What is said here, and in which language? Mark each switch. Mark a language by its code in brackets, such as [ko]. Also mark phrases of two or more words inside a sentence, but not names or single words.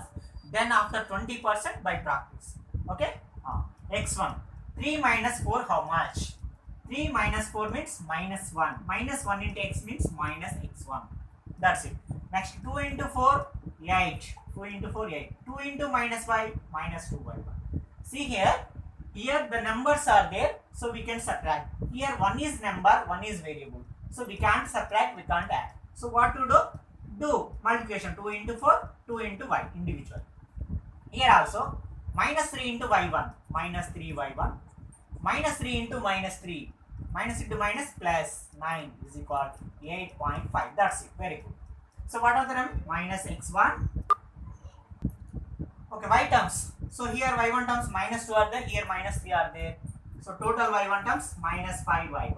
[en] Then after 20% by practice. Okay, x1. 3 minus 4 how much? 3 minus 4 means minus 1. Minus 1 into x means minus x1. That's it. Next 2 into 4, 8. 2 into 4, 8. 2 into minus y, minus 2y1. See here the numbers are there, so we can subtract. Here one is number, one is variable. So we can't subtract, we can't add. So what to do? Do multiplication 2 into 4, 2 into y individual. Here also minus 3 into y1, minus 3y1. Minus 3 into minus 3. Minus into minus plus 9 is equal to 8.5. That's it. Very good. So what are the terms? Minus x1. Okay, y terms. So here y1 terms minus 2 are there. Here minus 3 are there. So total y1 terms minus 5y1.